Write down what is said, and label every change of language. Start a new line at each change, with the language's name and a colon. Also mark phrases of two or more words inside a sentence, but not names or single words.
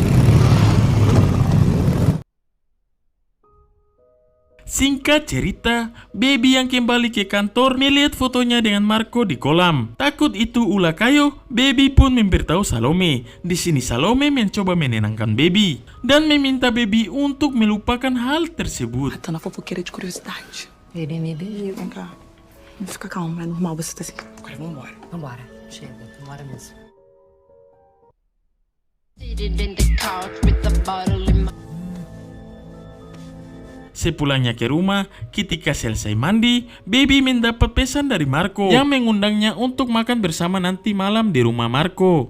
Indonesian: Singkat cerita, Baby yang kembali ke kantor melihat fotonya dengan Marco di kolam. Takut itu ulah Caio, Baby pun memberitahu Salome. Di sini Salome mencoba menenangkan Baby dan meminta Baby untuk melupakan hal tersebut.
Portuguese: Tá na fofoqueira de curiosidade. Ele me beijou. Vem cá. Fica calma, é normal você tá assim. Agora vamos embora. Vambora. Chega. Vambora mesmo.
Indonesian: Sepulangnya ke rumah, ketika selesai mandi, Baby mendapat pesan dari Marco yang mengundangnya untuk makan bersama nanti malam di rumah Marco.